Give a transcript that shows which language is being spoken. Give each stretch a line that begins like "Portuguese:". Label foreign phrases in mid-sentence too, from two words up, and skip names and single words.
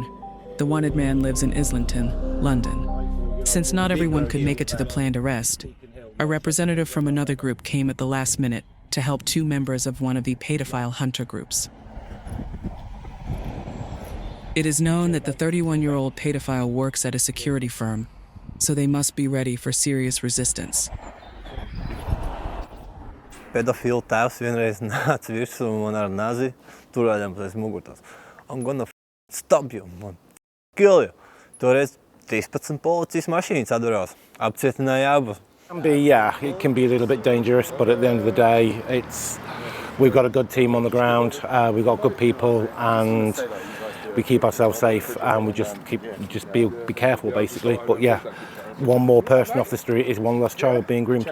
English: The wanted man lives in Islington, London. Since not everyone could make it to the planned arrest, a representative from another group came at the last minute to help two members of one of the pedophile hunter groups. It is known that the 31-year-old pedophile works at a security firm, so they must be ready for serious resistance.
Latvian: Pedofile tēvs vienreiz nāca virsū man ar nazi, turējams aiz mugurtās.
English: I'm gonna stop you, man. Kill you.
Latvian: Toreiz 13 policijas mašīnas atverās. Apcietināja abus.
English: Yeah, it can be a little bit dangerous, but at the end of the day, we've got a good team on the ground, we've got good people, and we keep ourselves safe, and we just be careful, basically. But yeah, one more person off the street is one less child being groomed.